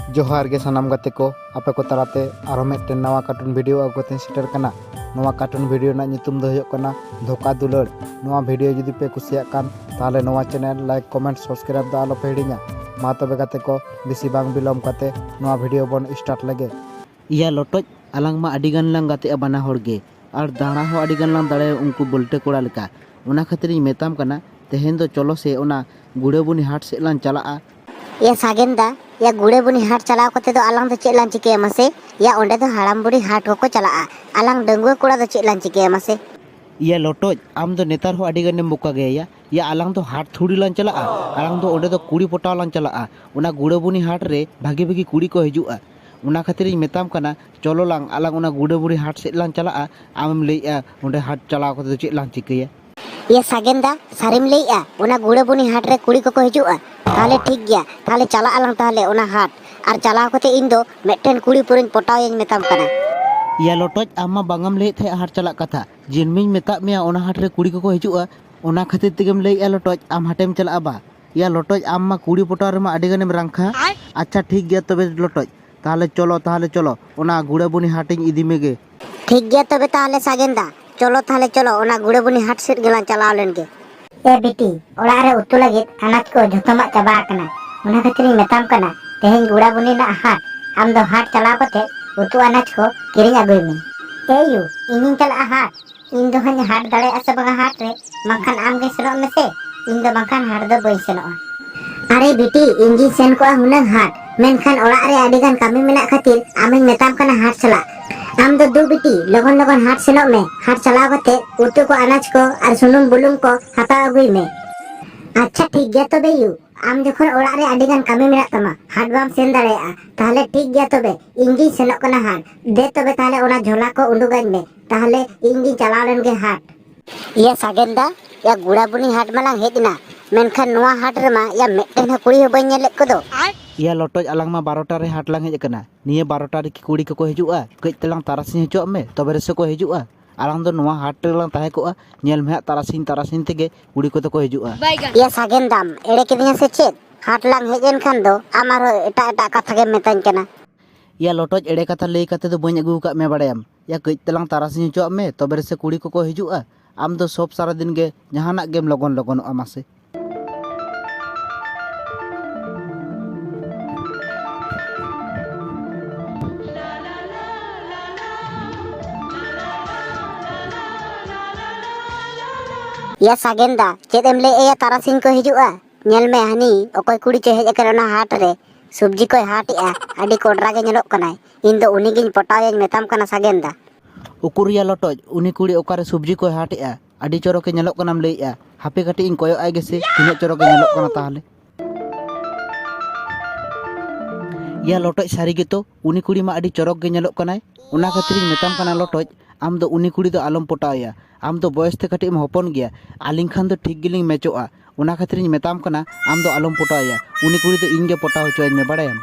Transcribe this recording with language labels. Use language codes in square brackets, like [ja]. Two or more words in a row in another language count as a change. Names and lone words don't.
[sat] जोहार गे सानाम गाते को आपे को तालाते आरो मिदटेन नवा [en] cartoon video [sat] आगु कते सेटर कना। नवा [en] cartoon video [sat] ना नितुम दो हुयुग कना धोका दुलड़। नवा वीडियो जुदी पे कुसियाग कान ताहले नवा चैनल [en] like comment subscribe [sat] दा आलो पे हिड़िङा। मा तबे गाते को बेसी बांग बिलम काते नवा वीडियो बन स्टार्ट लगे। या लोटोज आलांग मा आडिगान लांग गाते बाना होड़गे और दाड़ा हो आडिगान लांग दाड़े उनको बोल्टे कोड़ा लेका ओना खातिर मेताम कना तेहेन दो चलो से ओना गुड़ेबुनी हाट से लांग चलाआ। या सागेंदा या गुड़ेबुनी हाट चलाव कते दो आलांग दो चेलां चिके मसे या ओंडे दो हाड़ाम बुड़ी हाट को चलाआ आलांग डंगुआ कोड़ा दो चेलां चिके मसे। या लोटोज आम दो नेतार हो आडिगान नेम बुका गया या आलांग दो हाट थुड़ी लांग चलाआ आलांग दो ओंडे दो कुड़ी पोटाव लांग चलाआ ओना गुड़ेबुनी हाट रे भागे भागे कुड़ी को हिजुआ ओना खातिर मेताम कना चलो लांग आलांग ओना गुड़ेबुनी हाट से लांग चलाआ आमेम लैया ओंडे हाट चलाव कते दो चेलां चिकेया। या सागेंदा सारिम लैया ओना गुड़ेबुनी हाट रे कुड़ी को हिजुआ ताहले ठीक गया ताहले चला आलांग ताहले ओना हाट और चलाव कते इन दो मिदटेन कुड़ी पुरिन पोटाव यानी मेताम कना। या लोटोज आमा बांगम ले थे हाट चला कथा जिनमिन मेता मेया ओना हाट रे कुड़ी को हिजुआ ओना खातिर तेगेम लैया लोटोज आम हाटेम चला बा। या लोटोज आमा कुड़ी पोटाव रे मा आडिगानेम रांखा। अच्छा ठीक गया तबे लोटोज ताहले चलो ओना गुड़ेबुनी हाटिंग इदी मेगे। ठीक गया तबे ताहले सागेंदा चलो ओना गुड़ेबुनी हाट सेट गेलां चलाव लेनगे। ए बेटी ओड़ा रे उतु लगित अनाज को झोतोमा चाबा आकना ओना खातिर मेताम कना तेहेन गुड़ेबुनी ना हाट आम दो हाट चलाव कते उतु अनाज को किरिंग अगुय में। ए यू इनिं चला हाट इन दो हन हाट दाड़े आसे बंगा हाट रे माखान आम गे सेनो में से इन दो माखान हाट दो बई सेनो। अरे बेटी इंगी सेन को हुनंग हाट मेनखान ओड़ा रे आडिगान कामी मेना खातिर आमिन मेताम कना हाट चला आम दो दू बेटी लगन लगन हाट सेनो में हाट चलाव कते उतु को अनाज को और सुनुम बुलुंग को हताव अगुय में। अच्छा ठीक गया तबे यू आम जखन ओड़ा रे आडिगान कामी मेना तमा हाट बाम सेन दाड़ेया ताहले ठीक गया तबे इंगी सेनो कना हाट दे तबे ताहले ओना झोला को उंडुगाइन में ताहले इंगी चलाव लेनगे हाट। या सागेंदा या गुड़ाबुनी हाट मालांग हेजना मेनखान नोआ हाट रे मा या मिदटेन हो कुड़ी हो बई नेले कोदो। या लोटोज आलांग मा 12टा रे हाट लांग हेज कना निये 12टा रे कुड़ी को हिजुआ कई तलांग तारासिन हिजोग में तबे रे से को हिजुआ आलांग दो नोआ हाट रे लांग ताहे कोआ नेल में तारासिन तेगे कुड़ी को तो हिजुआ। या सागेंदाम एड़े किदिया से चेद हाट लांग हेजेन खान दो आमारो एटा कथा गे मेताñ कना। या लोटोज एड़े कथा लई कते दो बई अगु का मे बाड़ायाम या कई तलांग तारासिन हिजोग में तबे रे से कुड़ी को हिजुआ आम दो सब सारा दिन गे जहाना गेम लगन आमासे। या सागेंदा चेदेम ले या तारासिन को हिजुआ नेल में हनी ओकोय कुड़ी चे हेज करना हाट रे सब्जी को हाटिया आडी कोडरा गे नेलोक कनाय इन दो उनी गिन पटाव यानी मेताम कना सागेंदा। उकुर या लोटोज उनी कुड़ी ओकारे सब्जी को हाटिया आडी चोरोके नेलोक कनाम लैया हापे काटी इन कोयो आय गेसे तिना चोरोके नेलोक कना ताहले। या लोटोज सारी गे तो उनी कुड़ी मा आडी चोरोक गे नेलोक कनाय ओना खातिर मेताम कना लोटोज आम दो उनी कुड़ी दो आलम पटावया आम दो बयस ते काटी हपन गया आलिंग खान दो ठीक गिलिंग मैचोआ ओना खातिर मेताम कना आम दो आलम पटावया उनी कुड़ी दो इन गे पटाव होचोय में बाड़ायाम।